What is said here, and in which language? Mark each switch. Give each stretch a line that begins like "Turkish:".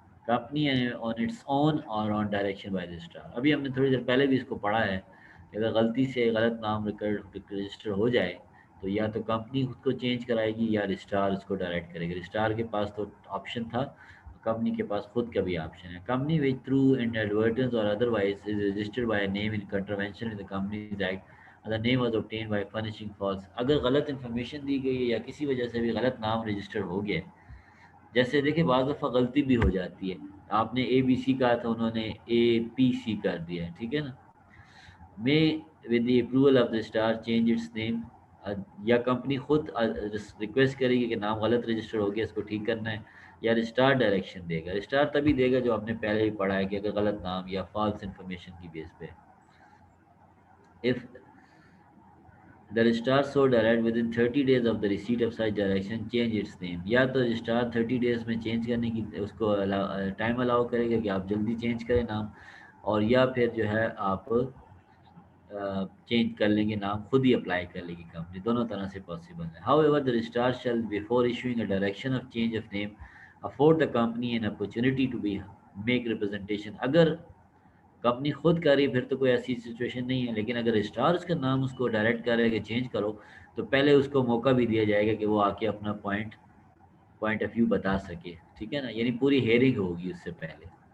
English: Company on its own or on direction by registrar.
Urdu: ابھی ہم نے تھوڑی دیر پہلے بھی اس کو پڑھا ہے کہ اگر غلطی سے غلط نام رجسٹر ہو جائے تو یا تو کمپنی خود کو چینج کرائے گی یا رجسٹرار اس کو ڈائریکٹ کرے گا. رجسٹرار کے پاس تو آپشن تھا, کمپنی کے پاس خود کا بھی آپشن ہے.
English: Company which through inadvertence or otherwise is registered by a name in contravention with the Companies Act and the name was obtained by furnishing false.
Urdu: اگر غلط انفارمیشن دی گئی ہے یا کسی وجہ سے بھی غلط نام رجسٹر ہو گیا ہے, جیسے دیکھیں بعض دفعہ غلطی بھی ہو جاتی ہے, آپ نے اے بی سی کہا تھا انہوں نے اے پی سی کر دیا ہے, ٹھیک ہے نا.
English: میں with the approval of the star change its name,
Urdu: یا کمپنی خود ریکویسٹ کرے گی کہ نام غلط رجسٹر ہو گیا اس کو ٹھیک کرنا ہے, یا رجسٹرار ڈائریکشن دے گا. رجسٹرار تبھی دے گا جو آپ نے پہلے ہی پڑھا ہے کہ اگر غلط نام یا فالس انفارمیشن کی بیس پہ.
English: If the registrar so direct within 30 days of the receipt of such direction change its name,
Urdu: یا تو رجسٹرار 30 days میں چینج کرنے کی اس کو ٹائم الاؤ کرے گا کہ آپ جلدی چینج کریں نام, اور یا پھر جو ہے آپ چینج کر لیں گے نام, خود ہی اپلائی کر لے گی کمپنی. دونوں طرح سے پاسبل ہے.
English: However, the registrar shall before issuing a direction of change of name afford the company an opportunity to be make representation.
Urdu: اگر کمپنی خود کر رہی پھر تو کوئی ایسی سچویشن نہیں ہے, لیکن اگر رجسٹرار اس کا نام اس کو ڈائریکٹ کر رہا ہے کہ چینج کرو تو پہلے اس کو موقع بھی دیا جائے گا کہ وہ آ کے اپنا پوائنٹ آف ویو بتا سکے, ٹھیک ہے نا. یعنی پوری ہیئرنگ ہوگی اس سے پہلے.